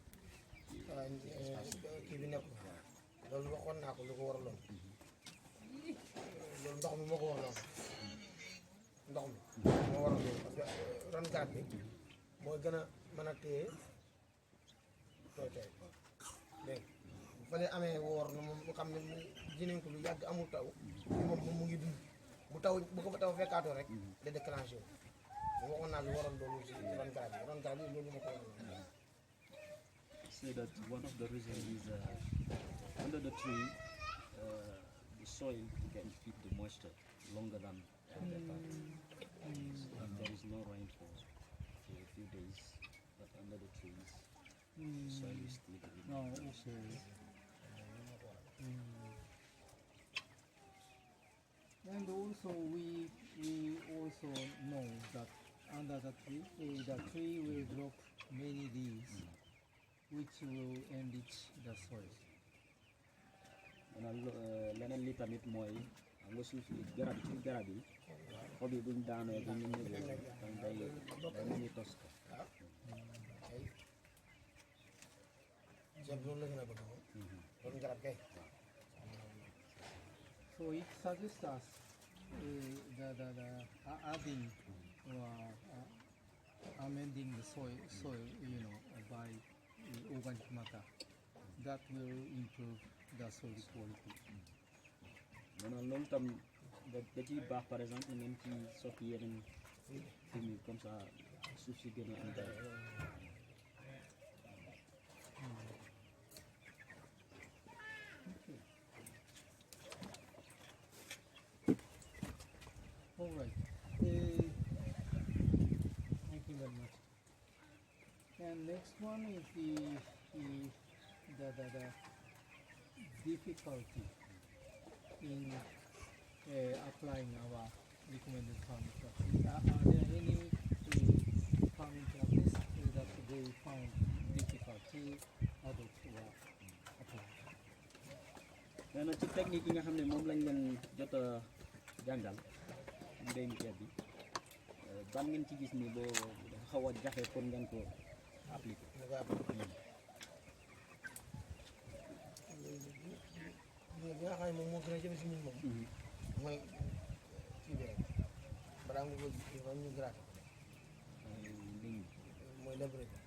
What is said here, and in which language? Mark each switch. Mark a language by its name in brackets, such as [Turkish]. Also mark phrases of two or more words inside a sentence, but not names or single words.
[Wolof] kii bi nekk loolu waxoon naa ko lu ko waraloon loolu ndox mi moo ko waraloon ndox mi moo waral loolu [French] parce que [Wolof] ron garab bi mooy gën a mën a téye tooy tooy dégg bu fa amee woor na moom mu xam ne dinañ ko lu yàgg amul taw moom mu ngi dund bu taw bu ko fa taw fekkaatoo rek da déclenché wu waxoon naa lu waral loolu si ron garab yi loolu moo ko waraloon [English] say that one of the reasons is under the tree the soil can keep the moisture longer than the part. So if there is no rain for a few days, but under the trees, the soil is still No, okay. And also we also know that under the tree will drop many leaves, which will enrich the soil. [Wolof] leneen li tamit mooy xam nga suuf si garab yi xob yi buñ daanoo bu ñu ñëwee tam day mel ni tos ko ceeb loolu la gën a bëgg moom ron garab kay [English] So it suggests us the adding or amending the soil, by organic matter. That will improve the soil quality. [Wolof] maanaam loolu tam da ciy baax [French] par exemple [Wolof] ngeen ci sotti yeneen fumier [French] comme ça [Wolof] suuf si gën a am dara. [English] All right. Thank you very much. And next one is the difficulty in applying our recommended farming practice. Are there any farming practice that they found difficult to adopt or apply? [Wolof] nee na ci technique yi nga xam ne moom lañ leen jot a jàngal mbéyum ceeb bi ban ngeen ci gis ni boo dafa xaw a jafe pour ngeen ko appliquer. bi nga xam ne moom moo gën a jafe si ñun moom mooy kii bi rek balaa nga ko dafa ñu gratte mooy labouré bi